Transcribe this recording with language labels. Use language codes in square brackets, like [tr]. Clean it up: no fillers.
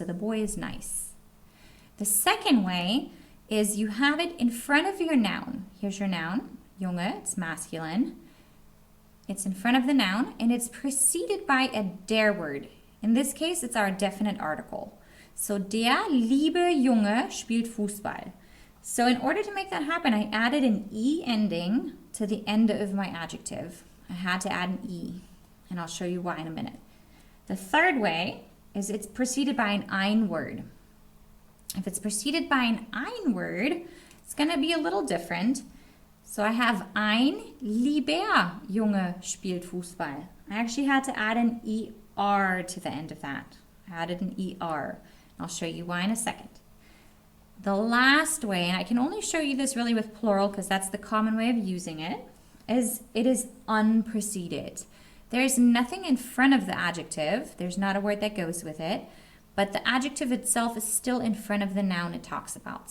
[en] So the boy is nice. The second way is you have it in front of your noun. Here's your noun, Junge, it's masculine. It's in front of the noun, and it's preceded by a der word. In this case, it's our definite article. So [de] der liebe Junge spielt Fußball. [en] So in order to make that happen, I added an E ending to the end of my adjective. I had to add an E, and I'll show you why in a minute. The third way is it's preceded by an ein word. If it's preceded by an ein word, it's going to be a little different. So I have [de] ein lieber Junge spielt Fußball. [en] I actually had to add an ER to the end of that. I added an ER. I'll show you why in a second. The last way, and I can only show you this really with plural because that's the common way of using it, is it is unpreceded. There's nothing in front of the adjective. There's not a word that goes with it, but the adjective itself is still in front of the noun it talks about.